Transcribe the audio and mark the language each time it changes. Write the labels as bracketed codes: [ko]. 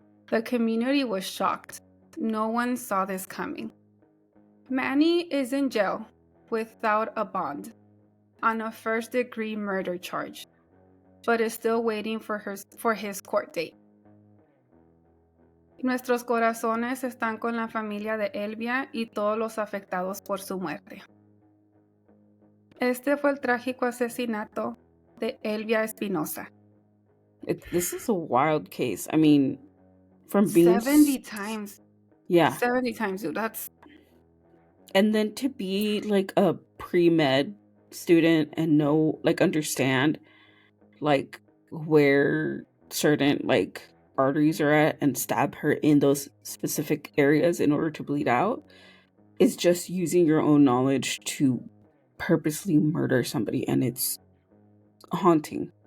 [en] The community was shocked. No one saw this coming. Manny is in jail without a bond on a first-degree murder charge, but is still waiting for his court date. [es] Nuestros corazones están con la familia de Elvia y todos los afectados por su muerte. Este fue el trágico asesinato de Elvia Espinoza. [en] This is a wild case. I mean, from being 70 times. Yeah. 70 times, dude. That's... And then to be like a pre-med student and understand like where certain like arteries are at and stab her in those specific areas in order to bleed out is just using your own knowledge to purposely murder somebody, and it's haunting.